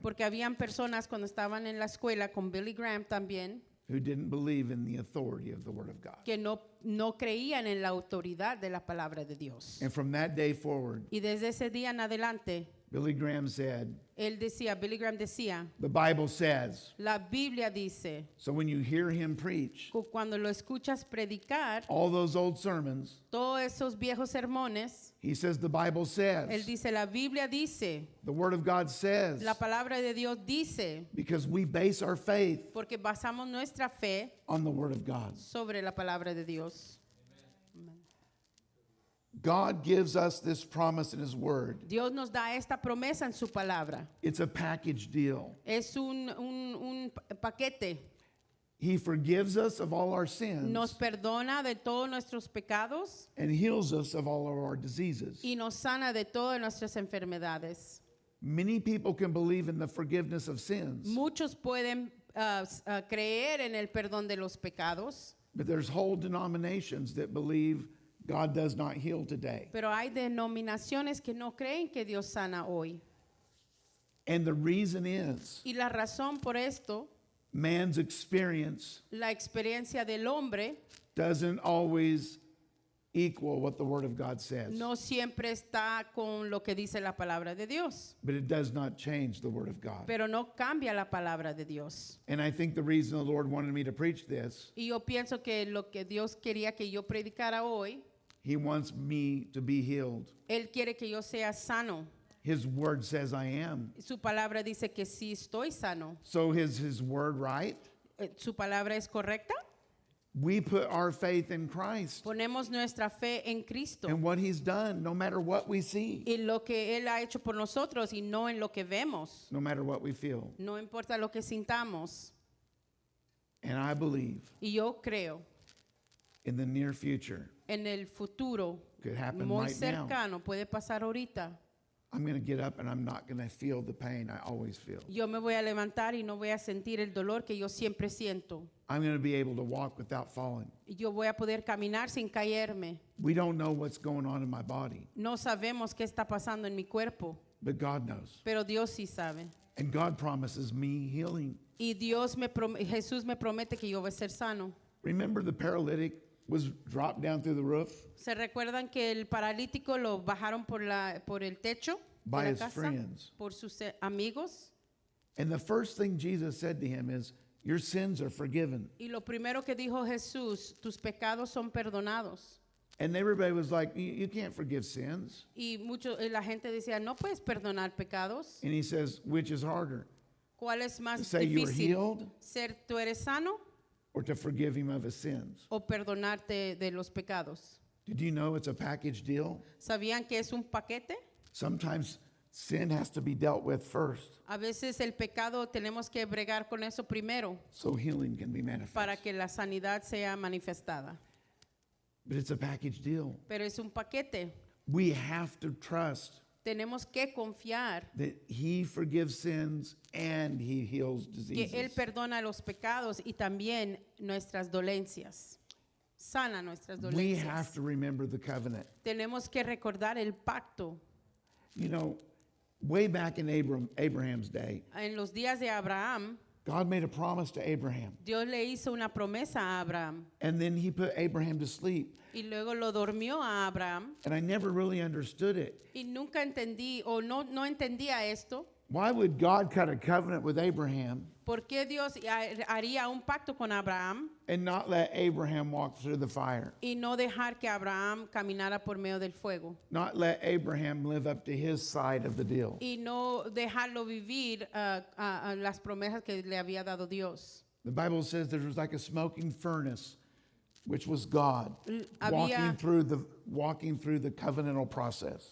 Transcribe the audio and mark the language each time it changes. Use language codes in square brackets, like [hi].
[es] porque habían personas cuando estaban en la escuela con Billy Graham también, [en] who didn't believe in the authority of the Word of God. [es] que no creían en la autoridad de la palabra de Dios. [en] And from that day forward, [es] Y desde ese día en adelante, [en] Billy Graham said, [es] Billy Graham decía, [en] the Bible says. [es] la Biblia dice, [en] So when you hear him preach [es] cuando lo escuchas predicar, [en] all those old sermons, [es] todos esos viejos sermones, [en] he says the Bible says. [es] él dice, la Biblia dice, [en] The Word of God says. [es] la palabra de Dios dice, [en] Because we base our faith [es] porque basamos nuestra fe [en] on the Word of God. [es] sobre la palabra de Dios. [en] God gives us this promise in His Word. [es] Dios nos da esta promesa en su palabra. [en] It's a package deal. [es] Es un paquete. [en] He forgives us of all our sins [es] nos perdona de todos nuestros pecados [en] and heals us of all of our diseases. [es] y nos sana de todas nuestras enfermedades. [en] Many people can believe in the forgiveness of sins, [es] Muchos pueden creer en el perdón de los pecados, [en] but there's whole denominations that believe God does not heal today. [es] pero hay denominaciones que no creen que Dios sana hoy. [en] And the reason is [es] Y la razón por esto, [en] man's experience [es] la experiencia del hombre [en] doesn't always equal what the Word of God says. [es] no siempre está con lo que dice la palabra de Dios, [en] But it does not change the Word of God. [es] pero no cambia la palabra de Dios. [en] And I think the reason the Lord wanted me to preach this, [es] Y yo pienso que lo que Dios quería que yo predicara hoy, [en] He wants me to be healed. [es] Él quiere que yo sea sano. [en] His Word says I am. [es] Su palabra dice que sí estoy sano. [en] So is His Word right? [es] ¿Su palabra es correcta? [en] We put our faith in Christ [es] Ponemos nuestra fe en Cristo, [en] and what He's done, no matter what we see, [es] en lo que Él ha hecho por nosotros y no en lo que vemos. [en] no matter what we feel. [es] No importa lo que sintamos. [en] And I believe [es] Y yo creo [en] in the near future, [es] en el futuro [en] could happen [es] muy [en] right now. [es] cercano, puede pasar ahorita. [en] I'm going to get up and I'm not going to feel the pain I always feel. [es] Yo me voy a levantar y no voy a sentir el dolor que yo siempre siento. [en] I'm going to be able to walk without falling. [es] Y yo voy a poder caminar sin caerme. [en] We don't know what's going on in my body, [es] No sabemos qué está pasando en mi cuerpo, [en] but God knows. [es] pero Dios sí sabe. [en] And God promises me healing. [es] Y Jesús me promete que yo voy a ser sano. [en] Remember the paralytic was dropped down through the roof [es] ¿Se recuerdan que el paralítico lo bajaron por el techo [en] by [es] de la [en] his [es] casa? [en] friends. [es] Por sus amigos. [en] And the first thing Jesus said to him is, your sins are forgiven. [es] Y lo primero que dijo Jesús, tus pecados son perdonados. [en] And everybody was like, you can't forgive sins. [es] Y la gente decía, no puedes perdonar pecados. [en] And he says, which is harder, [es] ¿Cuál es más [en] to say you were [es] difícil? [en] healed [es] ¿Ser tú eres sano [en] or to forgive him of his sins? [es] o perdonarte de los pecados? [en] Did you know it's a package deal? [es] ¿Sabían que es un paquete? [en] Sometimes sin has to be dealt with first [es] A veces el pecado tenemos que bregar con eso primero [en] so healing can be manifest. [es] para que la sanidad sea manifestada. [en] But it's a package deal. [es] Pero es un paquete. [en] We have to trust [es] Tenemos que confiar [en] that he forgives sins and he heals [es] que Él [en] diseases. [es] perdona los pecados y también nuestras dolencias. Sana nuestras [en] We have [es] dolencias. [en] to remember the covenant. [es] Tenemos que recordar el pacto. [en] You know, way back in Abraham's day, [es] En los días de Abraham, [en] God made a promise to Abraham. [es] Dios le hizo una promesa a Abraham [en] And then he put Abraham to sleep. [es] y luego lo durmió a Abraham. [en] And I never really understood it. [es] Y nunca entendí o no entendía esto. [en] Why would God cut a covenant with Abraham [es] ¿Por qué Dios haría un pacto con Abraham [en] and not let Abraham walk through the fire? [es] y no dejar que Abraham caminara por medio del fuego? [en] Not let Abraham live up to his side of the deal. [es] Y no dejarlo vivir a las promesas que le había dado Dios. [en] The Bible says there was like a smoking furnace, which was God [es] Había- [en] walking through the covenantal process.